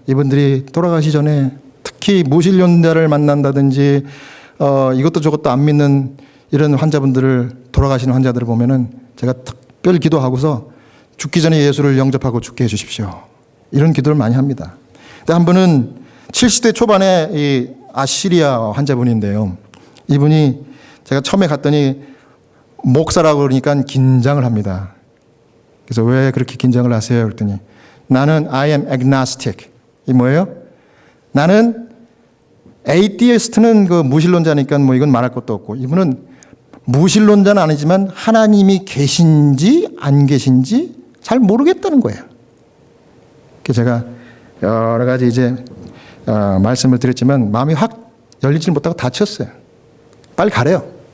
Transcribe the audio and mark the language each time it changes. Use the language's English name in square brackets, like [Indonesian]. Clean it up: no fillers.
[Korean] 이분들이 돌아가시 전에 특히 무신론자를 만난다든지 이것도 저것도 안 믿는 이런 환자분들을, 돌아가시는 환자들을 보면은 제가 특별 기도하고서 죽기 전에 예수를 영접하고 죽게 해 주십시오. 이런 기도를 많이 합니다. 근데 한 분은 70대 초반에 이 아시리아 환자분인데요. 이분이 제가 처음에 갔더니 목사라고 그러니까 긴장을 합니다. 그래서 왜 그렇게 긴장을 하세요? 그랬더니 나는 [English] I am agnostic. [Korean] 이 뭐예요? 나는 에이티스트는 그 무신론자니까 뭐 이건 말할 것도 없고, 이분은 무신론자는 아니지만 하나님이 계신지 안 계신지 잘 모르겠다는 거예요. 그래서 제가 여러 가지 이제 말씀을 드렸지만 마음이 확 열리지 못하고 다쳤어요. 빨리 가래요.